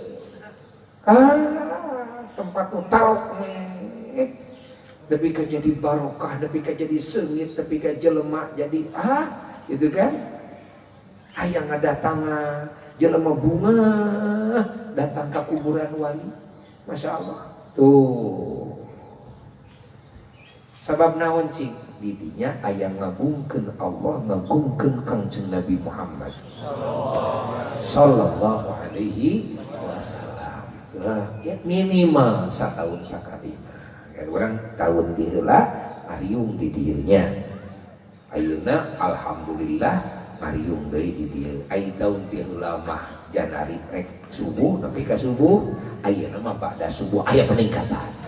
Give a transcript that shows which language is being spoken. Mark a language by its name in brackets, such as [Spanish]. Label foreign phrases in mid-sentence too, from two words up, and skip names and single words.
[Sundanese] tempat nu tarok nepi ka jadi barokah nepi ka jadi sengit nepi ka jelema jadi gitu kan hayang ngadatangan jelema bunga datang ke kuburan wali [Arabic] Masya Allah [Sundanese] tuh sabab naon cing didinya hayang ngagungkeun Allah ngagungkeun Kangjeng Nabi Muhammad [Arabic] sallallahu alaihi wasallam [Sundanese] ya minimal satahun sakali kan urang tahun ti heula ariung di dieu nya ayeuna alhamdulillah mariung deui di dieu ai tahun ti heula mah janari rek subuh nepi ka subuh ayeuna mah ba'da subuh aya peningkatan